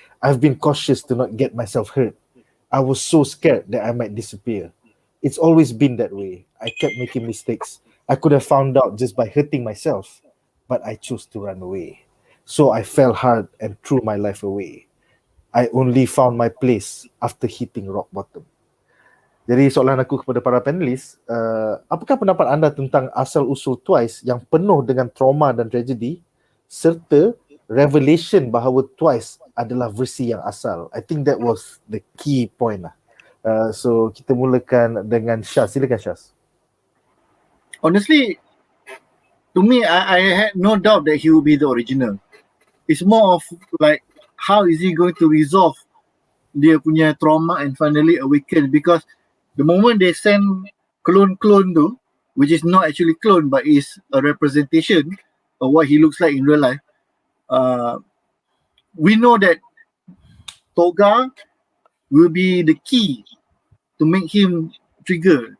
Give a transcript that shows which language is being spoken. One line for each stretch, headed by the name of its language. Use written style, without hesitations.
English: I've been cautious to not get myself hurt. I was so scared that I might disappear. It's always been that way. I kept making mistakes. I could have found out just by hurting myself, but I chose to run away. So I fell hard and threw my life away. I only found my place after hitting rock bottom."
Malay: Jadi soalan aku kepada para panelis, apakah pendapat anda tentang asal-usul Twice yang penuh dengan trauma dan tragedi serta revelation bahawa Twice adalah versi yang asal?
English: I think that was the key point lah.
Malay: So kita mulakan dengan Shaz. Silakan Shaz.
English: Honestly, to me, I had no doubt that he will be the original. It's more of like, how is he going to resolve
Malay: dia punya trauma
English: and finally awaken? Because the moment they send clone tu, which is not actually clone but is a representation of what he looks like in real life, we know that Toga will be the key to make him trigger.